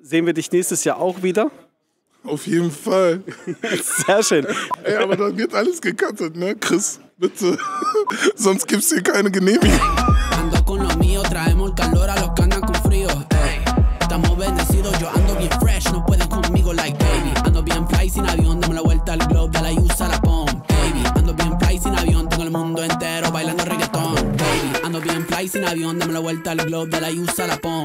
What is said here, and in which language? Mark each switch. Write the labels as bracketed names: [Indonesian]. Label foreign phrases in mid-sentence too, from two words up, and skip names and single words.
[German] Sehen wir dich nächstes Jahr auch wieder? Auf jeden Fall. Sehr schön. Ey, aber dann wird alles gecuttet, ne? Chris, bitte. Sonst gibt's hier keine Genehmigung. [Spanish] Ando con lo mío, traemos calor a los que andan con frío. Ey, estamos bendecidos, yo ando bien fresh, no pueden conmigo [English] like baby. [Spanish] Ando bien fly sin avión, dame la vuelta al globe, de la usa la pom. Baby, ando bien fly sin avión, tengo el mundo entero bailando reggaetón. Baby, ando bien fly sin avión, dame la vuelta al globe, de la usa la pom.